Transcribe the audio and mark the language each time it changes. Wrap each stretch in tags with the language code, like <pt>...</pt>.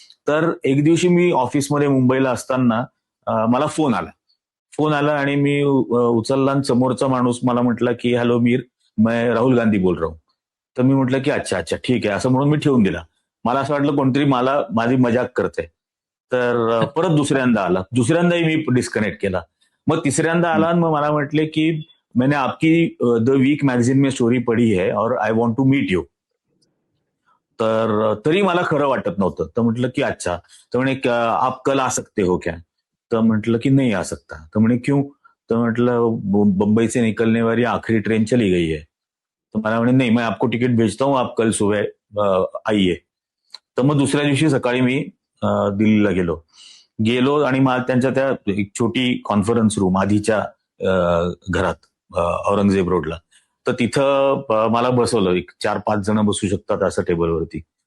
<mr>तर एक दिवशी मी ऑफिसमध्ये मुंबईला असताना मला फोन आला आणि मी उचलला आणि समोरचा माणूस मला म्हटला की</mr> <hi>हॅलो मीर, मैं राहुल गांधी बोल रहा हूं.</hi> <mr>तर मी म्हटलं की अच्छा अच्छा ठीक आहे असं म्हणून मी ठेवून दिला. मला असं वाटलं कोणतरी मला माझी मजाक करते. तर परत दुसऱ्यांदाही मी डिस्कनेक्ट केला. मग तिसऱ्यांदा आला आणि मग मला म्हटले की</mr> <hi>मैंने आपकी द वीक मॅगझिन में स्टोरी पढ़ी है</hi> <en>और I want to meet you.</en> <mr>तर तरी मला खरं वाटत नव्हतं. तर म्हटलं की अच्छा. तर म्हणे</mr> <hi>आप कल आ सकते हो क्या?</hi> <mr>तर म्हटलं की</mr> <hi>नहीं आ सकता.</hi> <mr>तर म्हणे</mr> <hi>क्यों?</hi> <mr>तर म्हटलं</mr> <hi>बंबई से निकलने वाली आखिरी ट्रेन चली गई है.</hi> <mr>तर मला म्हणे</mr> <hi>नहीं, मैं आपको टिकट भेजता हूँ, आप कल सुबह आइए.</hi> <mr>तर मग दुसऱ्या दिवशी सकाळी मी दिल्लीला गेलो आणि मला त्यांच्या त्या एक छोटी कॉन्फरन्स रूम आधीच्या घरात औरंगजेब रोडला. तर तिथं मला बसवलं. एक 4-5 जण बसू शकतात असं टेबलवरती.</mr>